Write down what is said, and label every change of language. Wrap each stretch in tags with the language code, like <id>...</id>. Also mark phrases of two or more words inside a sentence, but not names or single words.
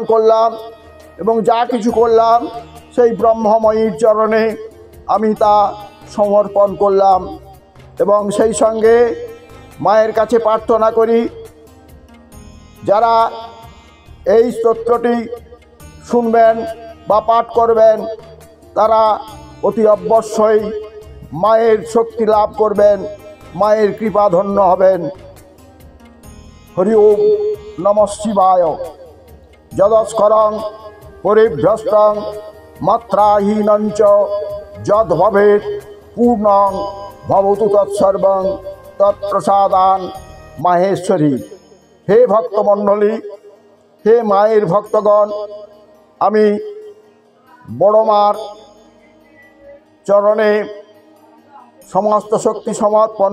<bn>করলাম এবং যা কিছু করলাম সেই ব্রহ্মময়ীর চরণে আমি তা সমর্পণ করলাম এবং সেই সঙ্গে মায়ের কাছে প্রার্থনা করি, যারা এই স্তোত্রটি শুনবেন বা পাঠ করবেন তারা অতি অবশ্যই মায়ের শক্তি লাভ করবেন মায়ের কৃপাধন্য হবেন।</bn> <sa>হরি ওম নমঃ শিবায়। যদস্করং পরিভ্রষ্টং মাত্রাহীনং চ যদ ভবেৎ পূর্ণং ভবতু তৎসর্বং তৎপ্রসাদান মাহেশ্বরী।</sa> <bn>হে ভক্তমণ্ডলী, হে মায়ের ভক্তগণ, আমি বড় মার চরণে সমস্ত শক্তি সমর্পণ</bn>